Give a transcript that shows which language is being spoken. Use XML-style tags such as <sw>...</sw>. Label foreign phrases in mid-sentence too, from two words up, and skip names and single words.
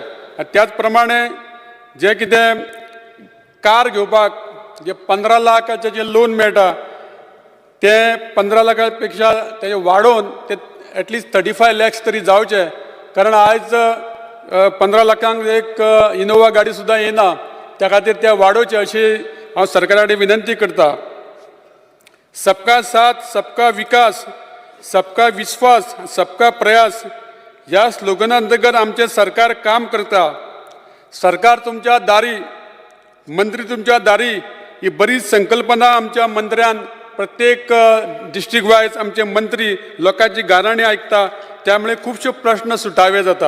<kok>त्याच प्रमाणे जे कितें कार घेवपाक जे 15 लाखाचे जे लोन मेळटा ते 15 लाखा पेक्षा ते वाडोवन ते एटलिस्ट 35 lakhs तरी जावचे. कारण आयज 15 लाखांक एक इनोवा गाडी सुद्दां येना, त्या खातीर ते वाडोवचे अशी हांव सरकारा कडेन विनंती करता.</kok> <hi>सबका साथ सबका विकास सबका विश्वास सबका प्रयास</hi> <kok>ह्या स्लोगना अंतर्गत आमचे सरकार काम करता. सरकार तुमच्या दारी, मंत्री तुमच्या दारी ही बरीच संकल्पना आमच्या मंत्र्यान प्रत्येक</kok> <en>district wise</en> <kok>आमचे मंत्री लोकांची गाराणी आयकता, त्यामुळे खूबशे प्रश्न सुटावे जाता.</kok>